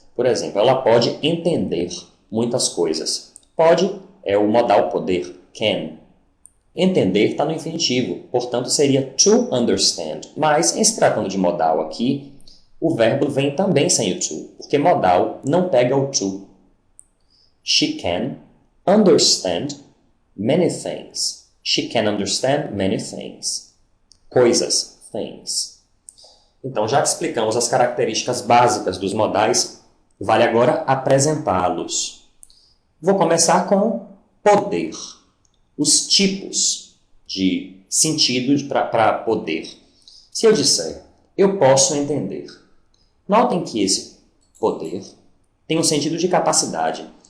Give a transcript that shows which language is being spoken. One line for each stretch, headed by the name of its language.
Portuguese: Por exemplo, ela pode entender muitas coisas. Pode é o modal poder, can. Entender está no infinitivo, portanto seria
English: to understand.
Portuguese: Mas, em se tratando de modal aqui, o verbo vem também sem o to, porque modal não pega o to.
English: She can understand many things. She can understand many things.
Portuguese: Coisas, things. Então, já que explicamos as características básicas dos modais, vale agora apresentá-los. Vou começar com poder. Os tipos de sentido para poder. Se eu disser, eu posso entender. Notem que esse poder tem um sentido de capacidade.